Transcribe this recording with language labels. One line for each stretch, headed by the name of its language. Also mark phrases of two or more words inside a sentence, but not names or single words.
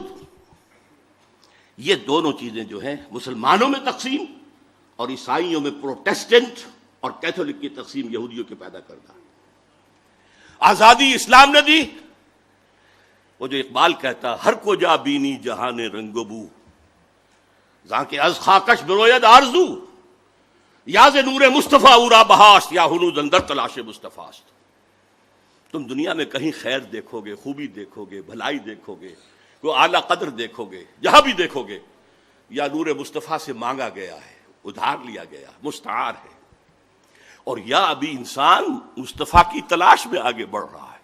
Urdu: یہ دونوں چیزیں جو ہیں مسلمانوں میں تقسیم اور عیسائیوں میں پروٹیسٹنٹ اور کیتھولک کی تقسیم یہودیوں کے پیدا کردہ. آزادی اسلام نے دی. وہ جو اقبال کہتا
Persian: ہر کو جا بینی جہان رنگ و بو، جہاں کے از خاکش بروید آرزو، یا ز نور مصطفیٰ اورا بہاشت، یا ہنوز اندر تلاش مصطفیٰست.
Urdu: تم دنیا میں کہیں خیر دیکھو گے، خوبی دیکھو گے، بھلائی دیکھو گے، کوئی اعلیٰ قدر دیکھو گے، جہاں بھی دیکھو گے یا نور مصطفیٰ سے مانگا گیا ہے، ادھار لیا گیا، مستعار ہے، اور یا ابھی انسان مصطفیٰ کی تلاش میں آگے بڑھ رہا ہے.